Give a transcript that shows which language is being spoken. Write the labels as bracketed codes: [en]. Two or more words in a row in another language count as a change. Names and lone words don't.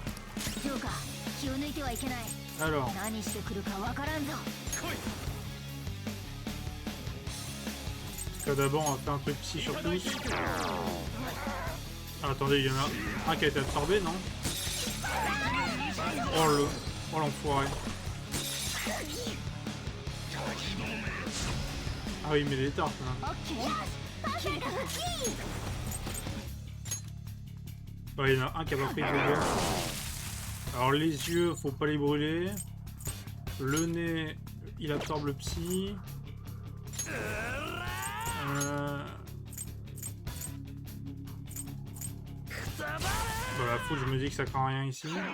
[ja] そうか気を抜いてはいけない [fr] Alors, [ja] 何してくるかわからんぞ [fr] d'abord on va faire un truc psy sur tous. Ah, attendez, il y en a un qui a été absorbé, non? Oh l'enfoiré. Ah oui, mais les tartes là. [ja] オッケーパーフェクト復帰 [fr] Ouais, il y en a un qui a pas pris de dégâts. Alors les yeux, faut pas les brûler. Le nez, il absorbe le psy. Bah, la foule, je me dis que ça craint rien ici.